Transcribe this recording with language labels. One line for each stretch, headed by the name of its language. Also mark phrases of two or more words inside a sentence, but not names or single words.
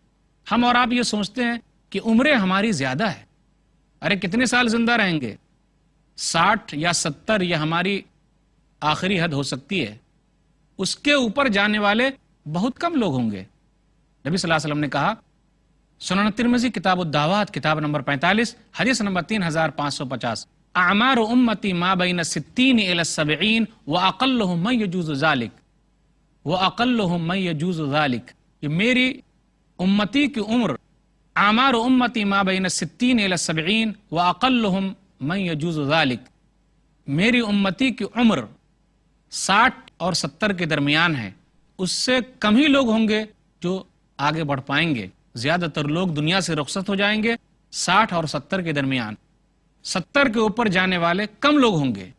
Urdu: ہم اور آپ یہ سوچتے ہیں کہ عمریں ہماری زیادہ ہے، ارے کتنے سال زندہ رہیں گے؟ 60 یا 70 یہ ہماری آخری حد ہو سکتی ہے، اس کے اوپر جانے والے بہت کم لوگ ہوں گے۔ نبی
Arabic: صلی اللہ علیہ وسلم
Urdu: نے کہا سنن ترمذی کتاب الدعوات کتاب نمبر 45 حدیث نمبر 3550
Arabic: اعمار امتی ما بین 60 الی 70 واقلهم من یجوز ذلک واقلهم من یجوز ذلک،
Urdu: کہ میری امتی کی عمر
Arabic: اعمار امتی ما بین 60 الی 70 واقلهم من یجوز ذلک،
Urdu: میری امتی کی عمر 60 اور 70 کے درمیان ہے، اس سے کم ہی لوگ ہوں گے جو آگے بڑھ پائیں گے، زیادہ تر لوگ دنیا سے رخصت ہو جائیں گے 60 اور 70 کے درمیان، 70 کے اوپر جانے والے کم لوگ ہوں گے۔